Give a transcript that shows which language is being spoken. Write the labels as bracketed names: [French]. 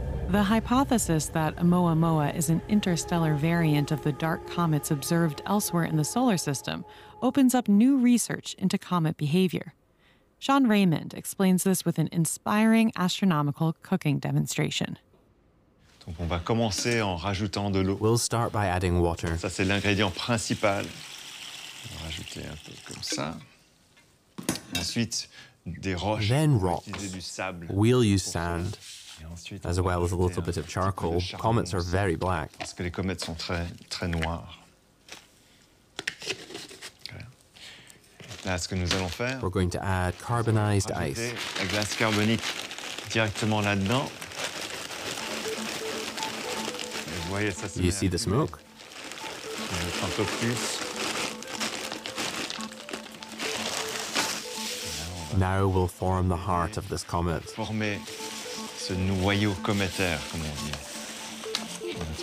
[English] The hypothesis that Oumuamua is an interstellar variant of the dark comets observed elsewhere in the solar system opens up new research into comet behavior. Sean Raymond explains this with an inspiring astronomical cooking demonstration. We'll start by adding water. [French] Ça, c'est l'ingrédient principal. On va rajouter un peu comme ça. Ensuite, des roches. [English] Then rocks. [French] On va utiliser du sable. [English] We'll use sand. As well as a little bit of charcoal, comets are very black. [French] Parce que les comètes sont très, très noires. Là, ce que nous allons faire, [English] we're going to add carbonized ice. [French] La glace carbonique directement là-dedans. Vous voyez, ça, [English] you see the smoke? [French] On va mettre un peu plus. [English] Now we'll form the heart of this comet. [French] Former ce noyau cométaire, comme on dit.